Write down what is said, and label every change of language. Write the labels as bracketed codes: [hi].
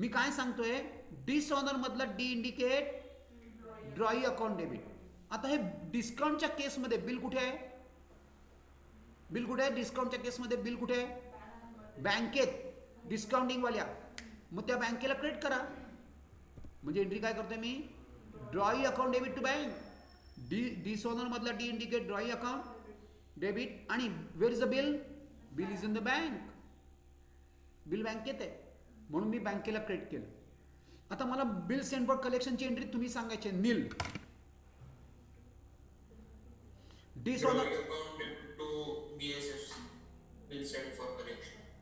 [mr] मी काय सांगतोय, डिसऑनर मधला डी इंडिकेट ड्रॉई अकाउंट डेबिट. आता हे डिस्काउंटच्या केसमध्ये बिल कुठे आहे? बिल कुठे आहे? डिस्काउंटच्या केसमध्ये बिल कुठे आहे? बँकेत, डिस्काउंटिंग वाल्या. मग त्या बँकेला क्रेडिट करा. म्हणजे एंट्री काय करतोय मी? [en] Drawee account debit to bank. [mr] Dishonour मधला डी इंडिकेट ड्रॉई अकाउंट डेबिट. [en] आणि where is the bill? Bill is in the bank. [mr] Bill बँकेत आहे म्हणून मी बँकेला क्रेडिट केलं. आता मला बिल सेंड फॉर कलेक्शनची एंट्री तुम्ही सांगायचे नील. [en] Dishonour. to BSFC, bill sent for correction.